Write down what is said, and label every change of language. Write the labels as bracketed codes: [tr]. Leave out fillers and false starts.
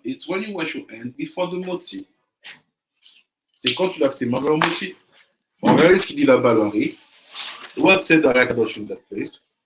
[en] It's when you wash your hands before the motzi. [fr] C'est quand tu laves tes mains avant le motzi. Bon, regardez ce qu'il dit là-bas, Larry. [en] What said the Kadosh in that place?